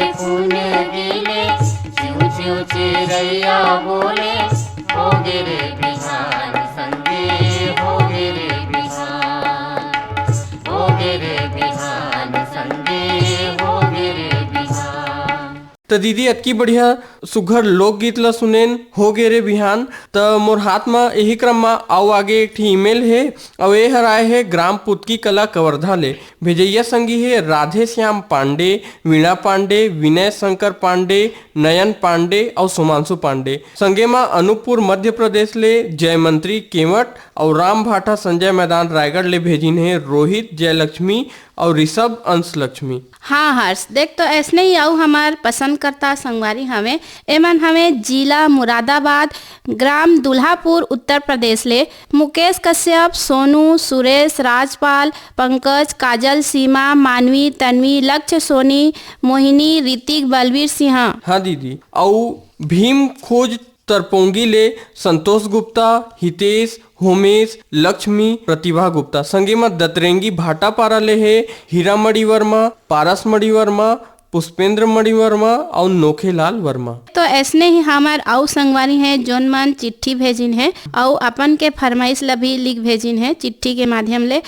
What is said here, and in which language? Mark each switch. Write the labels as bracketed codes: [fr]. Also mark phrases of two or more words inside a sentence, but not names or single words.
[hne] सुन गीले चिऊ चिऊ चिरैया बोले हो गे रे बिहान संगे हो गे रे बिहान हो गे रे बिहान संगे हो गे रे बिहान। तो दीदी अतकी बढ़िया सुघर लोकगीत ला सुनेन हो गे रे बिहान। त मोर हाथ में यही क्रम में आओ आगे एक ठी ईमेल है और ये हराए है ग्राम पुतकी कला कवर्धा ले। भेजैया संगी है राधे श्याम पांडे, वीणा पांडे, विनय शंकर पांडे, नयन पांडे और सुमांशु पांडे। संगे में अनूपपुर मध्य प्रदेश ले जयमंत्री केवट और राम भाटा संजय मैदान रायगढ़ ले भेजिन है रोहित, जयलक्ष्मी और ऋषभ अंश लक्ष्मी। हाँ हर्ष, देख तो ऐसने ही आओ हमार पसंद करता संगवारी हमें एमन हमें जिला मुरादाबाद ग्राम दुल्हापुर उत्तर प्रदेश ले मुकेश कश्यप, सोनू, सुरेश, राजपाल, पंकज, काजल, सीमा, मानवी, तन्वी, लक्ष्य, सोनी, मोहिनी, ऋतिक, बलवीर सिंह। हाँ दीदी, और भीम खोज तरपोंगी ले संतोष गुप्ता, हितेश, होमेश, लक्ष्मी, प्रतिभा गुप्ता। संगे में दतरेंगी भाटापारा ले है हीरामणि वर्मा, पारस मणि वर्मा, पुष्पेंद्र मणि वर्मा और नोखेलाल वर्मा। तो ऐसने ही हमार आउ संगवारी है जोन मन चिट्ठी भेजिन है और अपन के फरमाइश ला भी लिख भेजिन है चिट्ठी के माध्यम ले।